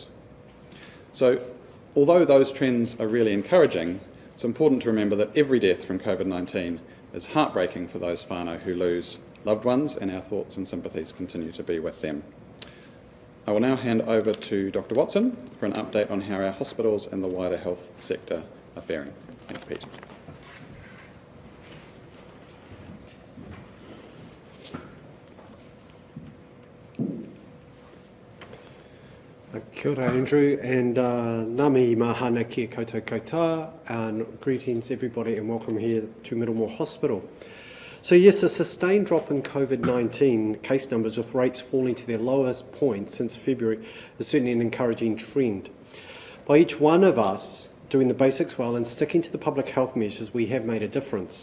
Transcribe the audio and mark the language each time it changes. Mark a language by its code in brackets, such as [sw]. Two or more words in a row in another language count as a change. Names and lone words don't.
[en] So, although those trends are really encouraging, it's important to remember that every death from Covid-19 is heartbreaking for those whānau who lose loved ones, and our thoughts and sympathies continue to be with them. I will now hand over to Dr Watson for an update on how our hospitals and the wider health sector are faring. Thank you, Pete. [mi] Kia ora, Andrew, and nami mahana kia koutou katoa, [en] and greetings everybody and welcome here to Middlemore Hospital. So yes, a sustained drop in Covid-19 case numbers with rates falling to their lowest point since February is certainly an encouraging trend. By each one of us doing the basics well and sticking to the public health measures, we have made a difference.